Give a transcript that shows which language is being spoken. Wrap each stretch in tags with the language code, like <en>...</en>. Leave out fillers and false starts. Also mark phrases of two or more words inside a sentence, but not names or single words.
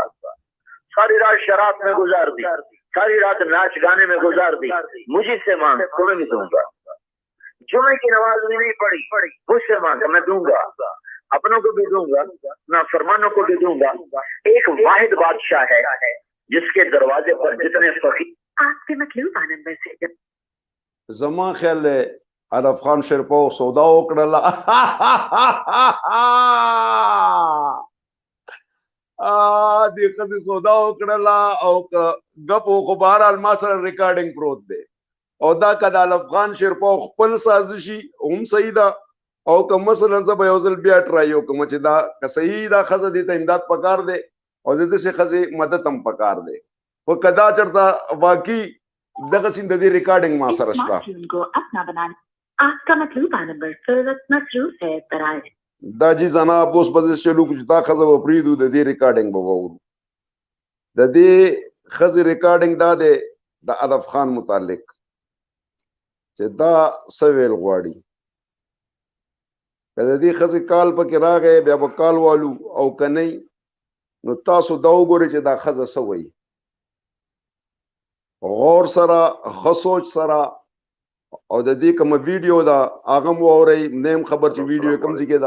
<ur>ساری رات شراب میں گزار دی، ساری رات ناچ گانے میں گزار دی، مجھے سے مانگ تمہیں بھی دوں گا. جمعے کی نماز بھی نہیں پڑھی، مجھ سے مانگ میں دوں گا، اپنوں کو بھی دوں گا، نا فرمانوں کو بھی دوں گا. ایک واحد بادشاہ ہے جس کے دروازے پر جتنے فقیر. آپ کے مطلوبہ نمبر سے</ur> <ps>زما خیال الف خان شیرپاو سودا وکړله دې ښځې سودا وکړله او ګپ خو بهرحال ما سره ریکارډینګ پروت دی او دا که د الف خان شیرپاو خپل سازشي هم صحیح ده او که مثلا زه به یو ځل بیا ټرای وکړم چې دا که صحیح دا ښځه دې ته امداد پکار دی او د داسې ښځې مدد هم پکار دی خو که دا چېرته واقعي دغسې د دې ریکارډینګ ما سره شته</ps> <ur>آپ کا مطلوبہ نمبر فورت مصروف ہے برائے.</ur> <ps>دا جی جناب اوس به چلو چې دا ښځه به پرېږدو د دې ریکارډینګ به واورو د دې ښځې ریکارډینګ دا دی د الف خان متعلق چې دا څه ویل غواړي که د دې ښځې کال پکې راغی بیا به کال والو او که نه نو تاسو دا وګورئ چې دا ښځه څه وایي غور سره ښه سوچ سره او د دې کومه ویډیو ده هغه هم واورئ نیم خبر چې ویډیو یې کوم ځای کې ده.</ps>